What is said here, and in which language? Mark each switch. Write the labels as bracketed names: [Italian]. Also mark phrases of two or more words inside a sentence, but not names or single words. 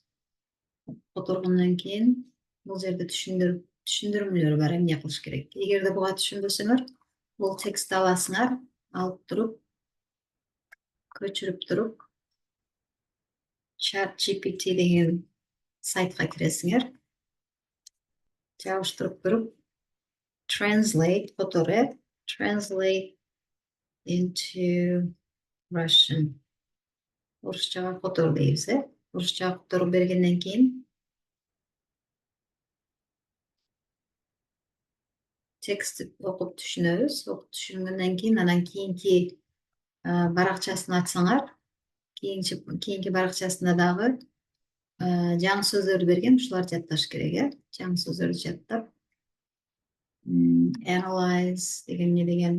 [Kyrgyz] Которгондон кийин бул жерде түшүндүрмөлөр бар, эмне кылыш керек. Эгерде буга түшүнбөсөңөр, бул текстти аласыңар, алып туруп, көчүрүп туруп, ChatGPT деген сайтка киресиңер. Жабыштырып туруп, [English] translate, translate into Russian. [Kyrgyz] Орусчага котор дейбиз, Орусчага которуп бергенден кийин текстти окуп түшүнөбүз. Окуп түшүнгөндөн кийин анан кийинки баракчасын ачсаңар, кийинки баракчасында дагы жаңы сөздөрдү берген, ушуларды жатташ керек, жаңы сөздөрдү жаттап, analyze деген не деген.